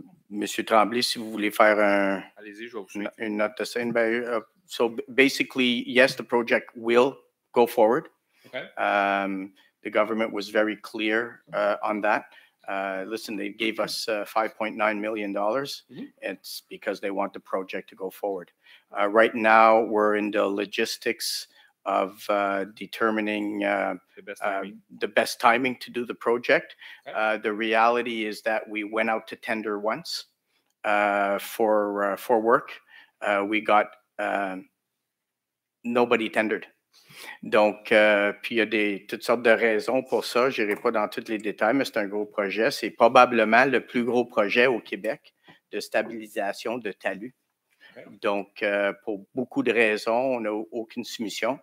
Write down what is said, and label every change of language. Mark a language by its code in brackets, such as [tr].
[fr] Monsieur Tremblay, si vous voulez faire une note de scène, [en] so basically, yes, the project will go forward. Okay. The government was very clear on that. Listen, they gave us $5.9 million. It's because they want the project to go forward. Right now, we're in the logistics of determining the best timing to do the project. Okay. The reality is that we went out to tender once for work. We got nobody tendered. [fr] Donc, puis il y a toutes sortes de raisons pour ça. Je n'irai pas dans tous les détails, mais c'est un gros projet. C'est probablement le plus gros projet au Québec de stabilisation de talus. Donc, pour beaucoup de raisons, on n'a aucune soumission.